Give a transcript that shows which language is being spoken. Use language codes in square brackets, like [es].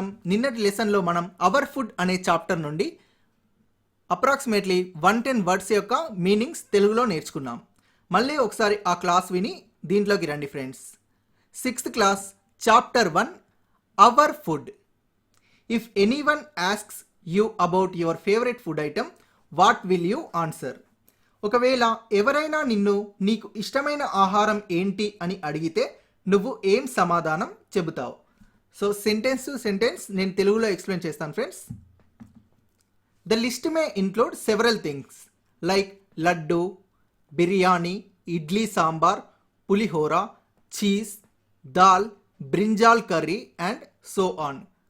[te] నిన్నటి లెసన్లో మనం అవర్ ఫుడ్ అనే చాప్టర్ నుండి అప్రాక్సిమేట్లీ 110 వర్డ్స్ యొక్క మీనింగ్స్ తెలుగులో నేర్చుకున్నాం. మళ్ళీ ఒకసారి ఆ క్లాస్ విని దీంట్లోకి రండి friends. 6th class chapter 1 our food. [en] If anyone asks you about your favorite food item, what will you answer? [te] ఒకవేళ ఎవరైనా నీకు ఇష్టమైన ఆహారం ఏంటి అని అడిగితే నువ్వు ఏం సమాధానం చెబుతావు? సో సెంటెన్స్ టు సెంటెన్స్ నేను తెలుగులో ఎక్స్ప్లెయిన్ చేస్తాను friends. [en] The list may include several things like laddu, biryani, idli sambar, pulihora, cheese, dal, brinjal curry and so on.